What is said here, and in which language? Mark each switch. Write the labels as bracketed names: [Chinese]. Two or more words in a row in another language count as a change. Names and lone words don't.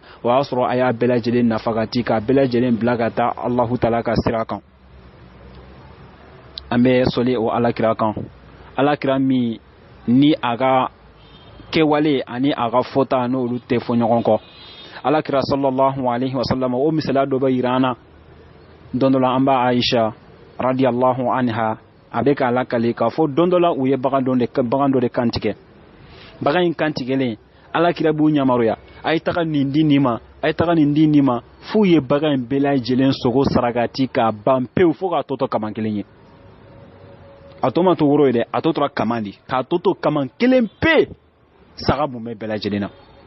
[Bambara] O y'a sɔrɔ a y'a bɛɛ lajɛlen nafagati k'a bɛɛ lajɛlen bila ka taa [Arabic] الله تعالى [Bambara] ka sira kan. An bɛ sɔli o alakira kan, alakira min ni a ka kɛwale ani a ka fɔta n'olu tɛ fɔ ɲɔgɔn kɔ. Alakira [Arabic] صلى الله عليه وسلم [Bambara] o misaliya dɔ bɛ yira an na. Don dɔ la an b'a Aisha [Arabic] رضي الله عنها [Bambara] a bɛ k'a lakale k'a fɔ don dɔ la u ye bagan dɔ de kantigɛ. Bagan in kantigɛlen alakira b'u yamaruya, a ye taga nin di nin ma, a ye taga nin di nin ma, f'u ye bagan in bɛɛ lajɛlen sogo sarakati k'a ban pewu fo k'a tɔtɔ kaman kelen ye. A to ma to woro ye dɛ, a to tora kaman di, k'a to kaman kelen pe saga mun bɛ bɛɛ lajɛlen na.